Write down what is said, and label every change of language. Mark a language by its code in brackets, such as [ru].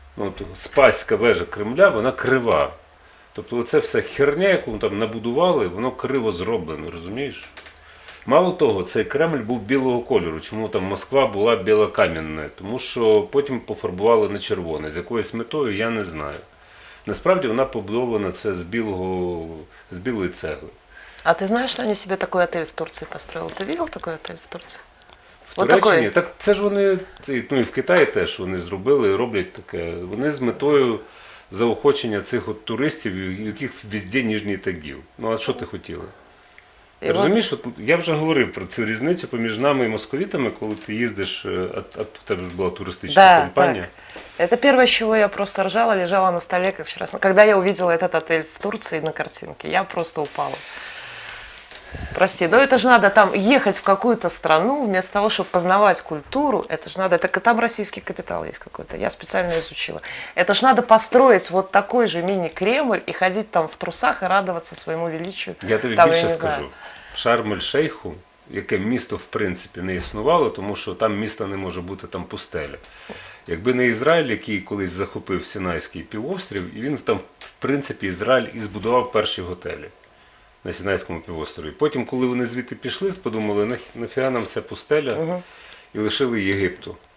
[uk] Ну, Спаська вежа Кремля, вона крива. Тобто оце все херня, яку там набудували, воно криво зроблено, розумієш? Мало того, цей Кремль був білого кольору. Чому там Москва була білокам'янна? Тому що потім пофарбували на червоне. З якоюсь метою, я не знаю. Насправді вона побудована це з білої цегли. [ru] А ты знаешь, что они себе такой отель в Турции построили? Ты видел такой отель в Турции? [uk] В Туреччині? Так це ж вони, ну і в Китаї теж вони зробили і роблять таке. Вони з метою заохочення цих от туристів, у яких везде Ніжній Тагіл. Ну а що ти хотіла? Ти розумієш, от я вже говорив про цю різницю поміж нами і московітами, коли ти їздиш, а в тебе ж була туристична компанія. Так. [ru] Это первое, с чего я просто ржала, лежала на столе, как вчера. Когда я увидела этот отель в Турции на картинке, я просто упала. Прости, но это же надо там ехать в какую-то страну, вместо того, чтобы познавать культуру, это же надо, так там российский капитал есть какой-то, я специально изучила. Это же надо построить вот такой же мини-Кремль и ходить там в трусах и радоваться своему величию. [uk] Я тобі там, більше я скажу. Шарм-ель-Шейху, яке місто в принципі не існувало, тому що там міста не може бути, там пустеля. Якби не Ізраїль, який колись захопив Сінайський півострів, і він там, в принципі, Ізраїль і збудував перші готелі. на Сінайському півострові. Потім, коли вони звідти пішли, подумали, нафіга нам ця пустеля, і лишили Єгипту.